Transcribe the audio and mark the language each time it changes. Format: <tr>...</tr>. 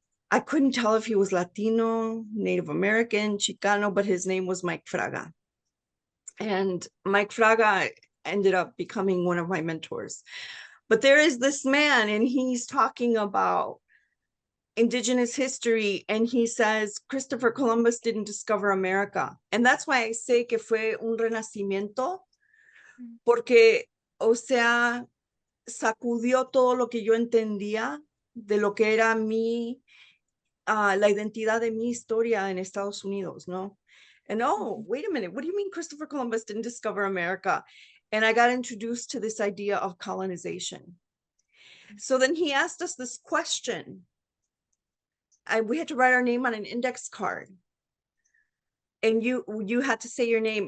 <en>I couldn't tell if he was Latino, Native American, Chicano, but his name was Mike Fraga. And Mike Fraga ended up becoming one of my mentors. But there is this man, and he's talking about indigenous history, and he says Christopher Columbus didn't discover America. And that's why I say</en> <es>que fue un renacimiento, porque, o sea, sacudió todo lo que yo entendía de lo que era la identidad de mi historia en Estados Unidos, ¿no?</es> <en>And oh, wait a minute, what do you mean Christopher Columbus didn't discover America? And I got introduced to this idea of colonization. So then he asked us this question. We had to write our name on an index card. And you had to say your name.</en>